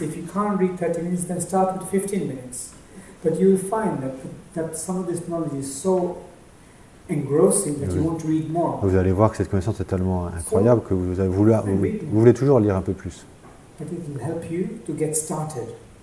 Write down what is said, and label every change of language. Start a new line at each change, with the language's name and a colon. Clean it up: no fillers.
English: If you can't read 30 minutes, then start with 15 minutes. But you will find that some of this knowledge is so engrossing that you want to read more.
French: Vous allez voir que cette connaissance est tellement incroyable que vous voulez toujours lire un peu plus.
English: But it will help you to get started.